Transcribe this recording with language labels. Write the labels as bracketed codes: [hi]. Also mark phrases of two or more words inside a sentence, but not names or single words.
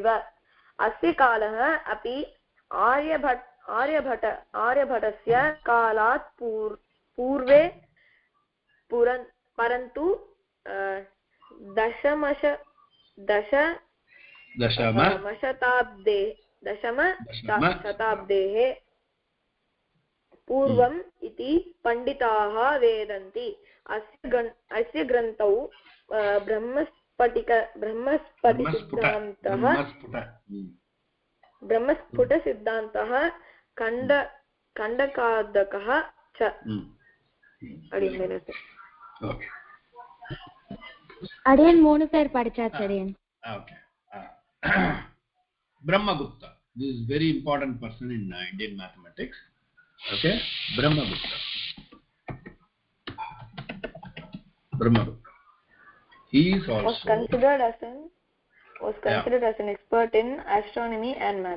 [sa] अस्य कालः अपि आर्यभटस्य कालात् पूर्वे परन्तु दशमशताब्देः पूर्वम् इति पण्डिताः वदन्ति। अस्य ग्रन्थौ ब्रह्मस्फुटसिद्धान्तः खण्डकादकः च। [ta] அடியன் 3 பேர் படிச்சாச்சு அடியன். [en] Okay. Brahmagupta, this is very important person in Indian mathematics. Okay, Brahmagupta. He is also was considered as an expert in astronomy and math.